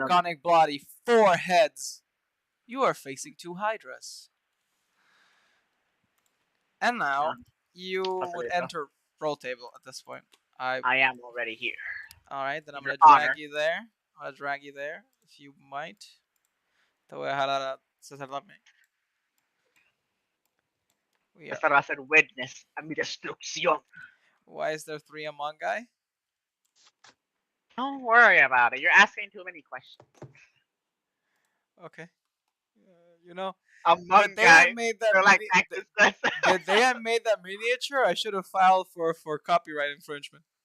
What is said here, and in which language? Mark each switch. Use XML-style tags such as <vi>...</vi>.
<en>draconic body, 4 heads. You are facing 2 hydras. And now, you would enter roll table at this point. I am already here. Alright, then I'm Your gonna drag honor. you there. I'll drag you there, if you might.</en> <es>Te voy a jalar a sacerdote. Esta va a ser witness a mi destrucción.</es> <en>Why is there 3 Among Guy? Don't worry about it. You're asking too many questions. Okay. You know, Among they had Guy. made that They're like Texas. they had made that miniature. I should have filed for copyright infringement.</en>